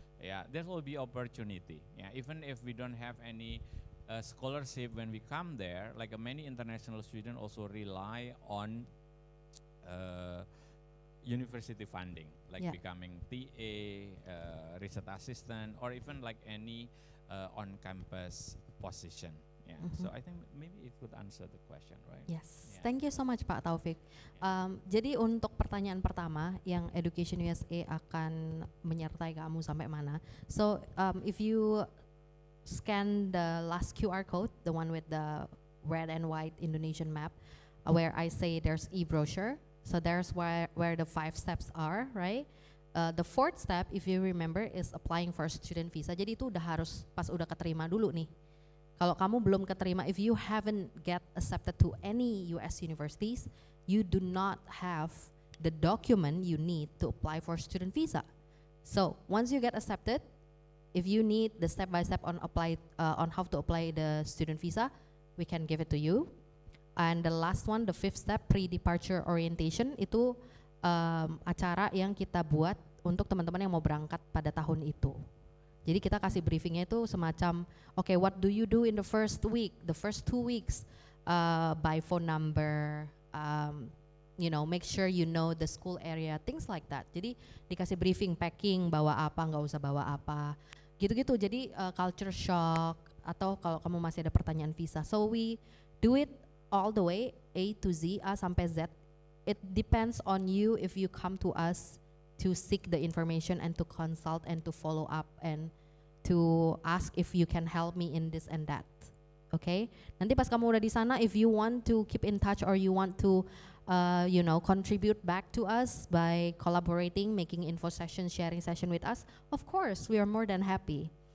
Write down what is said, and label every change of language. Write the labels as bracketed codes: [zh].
[en] Yeah, there will be opportunity. Yeah, even if we don't have any scholarship when we come there, like many international students also rely on university funding, like becoming TA, research assistant, or even like any on-campus position. Yeah. So I think maybe it could answer the question, right? Yes. Yeah. Thank you so much Pak Taufik. [id] Jadi untuk pertanyaan pertama, yang Education USA akan menyertai kamu sampai mana? [en] So if you scan the last QR code, the one with the red and white Indonesian map, where I say there's e-brochure. So there's where the 5 steps are, right? The 4th step, if you remember, is applying for student visa. [id] Jadi itu udah harus pas udah keterima dulu nih. Kalau kamu belum keterima, [en] if you haven't get accepted to any US universities, you do not have the document you need to apply for student visa. So once you get accepted, if you need the step-by-step on how to apply the student visa, we can give it to you. And the last one, the fifth step, pre-departure orientation, [id] itu acara yang kita buat untuk teman-teman yang mau berangkat pada tahun itu. Jadi kita kasih briefingnya itu semacam, [en] okay, what do you do in the first week, the first 2 weeks, by phone number, you know, make sure you know the school area, things like that. [id] Jadi dikasih briefing, packing, bawa apa, nggak usah bawa apa, gitu-gitu. Jadi culture shock, atau kalau kamu masih ada pertanyaan visa. [en] So we do it all the way, A to Z, [id] A sampai Z. [en] It depends on you if you come to us to seek the information and to consult and to follow up and to ask if you can help me in this and that. Okay? [id] Nanti pas kamu udah di sana, [en] if you want to keep in touch or you want to you know, contribute back to us by collaborating, making info session, sharing session with us, of course, we are more than happy.